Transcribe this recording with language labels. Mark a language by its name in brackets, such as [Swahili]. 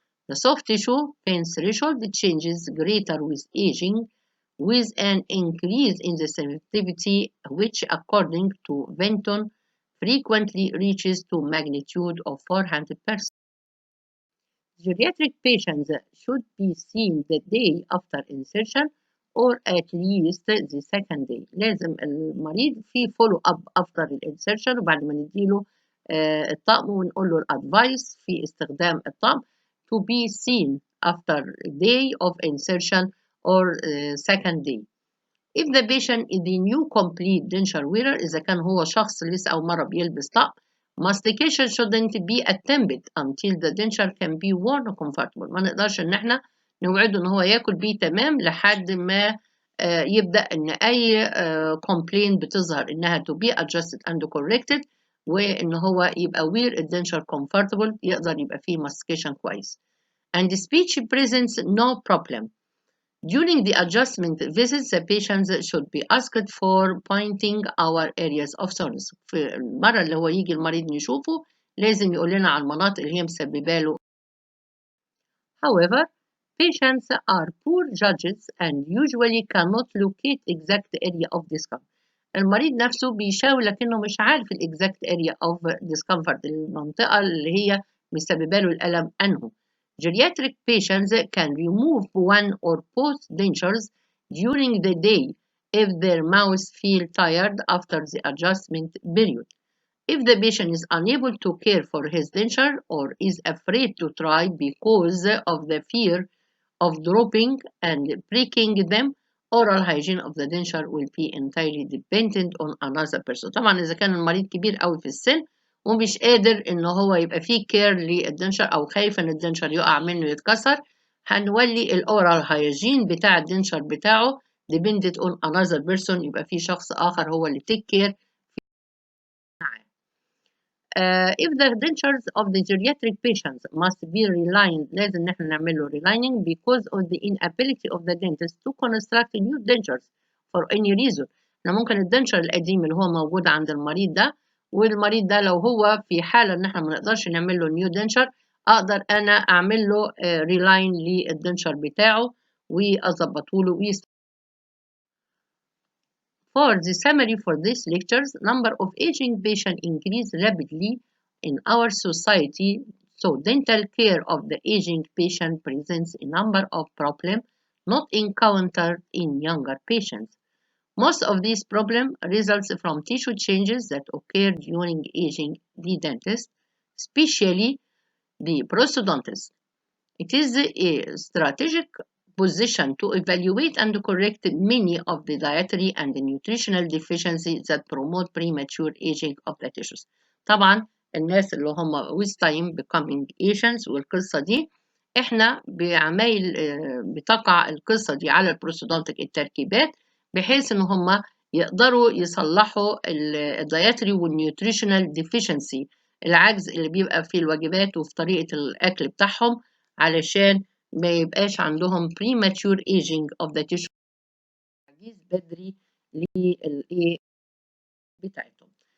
[English] The soft tissue pain threshold changes greater with aging, with an increase in the sensitivity, which, according to Benton, frequently reaches to magnitude of 400%. Geriatric patients should be seen the day after insertion or at least the second day. [Arabic] لازم المريض في [English] follow up after [Arabic] الانسرشن وبعد ما نديله الطقم ونقول له الادفايس في استخدام الطقم [English] to be seen after day of insertion or second day. If the patient is a new complete denture wearer [Arabic] إذا كان هو شخص لسه أول مرة بيلبس طقم [English] mastication shouldn't be attempted until the denture can be worn comfortable. [Arabic] ما نقدرش ان احنا نوعده ان هو ياكل بيه تمام لحد ما يبدأ ان اي complaint بتظهر انها [English] to be adjusted and corrected [Arabic] وان هو يبقى wear الدنشر comfortable يقدر يبقى فيه mastication كويس. [English] And the speech presents no problem. During the adjustment visits, the patients should be asked for pointing our areas of soreness. [Arabic] في المرة اللي هو يجي المريض نشوفه لازم يقول لنا على المناطق اللي هي مسببة له. [English] However, patients are poor judges and usually cannot locate exact area of discomfort. [Arabic] المريض نفسه بيشاور لكنه مش عارف ال [English] exact area of discomfort [Arabic] المنطقة اللي هي مسببة له الألم أنه. [English] Geriatric patients can remove one or both dentures during the day if their mouths feel tired after the adjustment period. If the patient is unable to care for his denture or is afraid to try because of the fear of dropping and breaking them, oral hygiene of the denture will be entirely dependent on another person. [Arabic] طبعا إذا كان المريض كبير أوي في السن ومش قادر ان هو يبقى فيه كير للدنشر او خايف ان الدنشر يقع منه يتكسر هنولي الاورال هايجين بتاع الدنشر بتاعه [English] dependent on another person [Arabic] يبقى فيه شخص اخر هو اللي [English] take care [Arabic] معاه. [English] If the dentures of the geriatric patients must be relined [Arabic] لازم ان احنا نعمل له [English] relining because of the inability of the dentist to construct new dentures for any reason. [Arabic] ممكن الدنشر القديم اللي هو موجود عند المريض ده والمريض ده لو هو في حالة ان احنا ما نقدرش نعمل له نيو دنشر اقدر انا اعمل له ريلاين للدنشر بتاعه واظبطه له [English] For the summary for these lectures, number of aging patients increase rapidly in our society, so dental care of the aging patient presents a number of problems not encountered in younger patients. Most of these problems result from tissue changes that occur during aging the dentist, especially the prosthodontist. It is a strategic position to evaluate and correct many of the dietary and nutritional deficiencies that promote premature aging of the tissues. [Arabic] طبعا الناس اللي هم [English] with time becoming Asians [Arabic] والقصة دي احنا بعمايل بتقع القصة دي على البروستودونتيك التركيبات بحيث ان هم يقدروا يصلحوا الدايتري والنيوتريشنال ديفيشنسي العجز اللي بيبقى في الوجبات وفي طريقة الأكل بتاعهم علشان ما يبقاش عندهم [English] premature aging of the tissue [Arabic] تعجيز بدري للإيه بتاعتهم.